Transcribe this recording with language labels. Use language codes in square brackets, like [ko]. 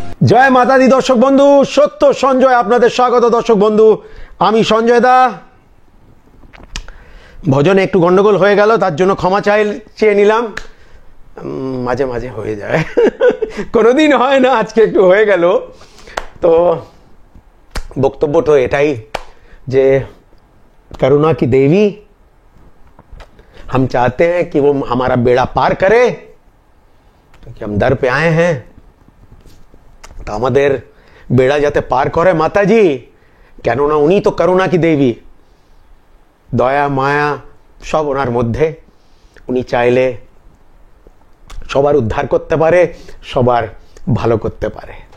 [bn] জয় মাতা দি দর্শক বন্ধু, সত্য সঞ্জয় আপনাদের স্বাগত। দর্শক বন্ধু, আমি সঞ্জয় দা। ভজনে একটু গন্ডগোল হয়ে গেল, তার জন্য ক্ষমা চেয়ে নিলাম। মাঝে মাঝে হয়ে যায়, কোনোদিন হয় না, আজকে একটু হয়ে গেল। তো বক্তব্য তো এটাই যে [hi] करुणा की देवी, हम चाहते हैं कि वो हमारा बेड़ा पार करे, क्योंकि हम दर पे आए हैं। [bn] तो আমাদের বেড়া যাতে পার করে মাতাজি, কেননা উনি তো [hi] করুণা কি দেবী, [bn] দয়া মায়া সব ওনার মধ্যে। উনি চাইলে সবার উদ্ধার করতে পারে, সবার ভালো করতে পারে।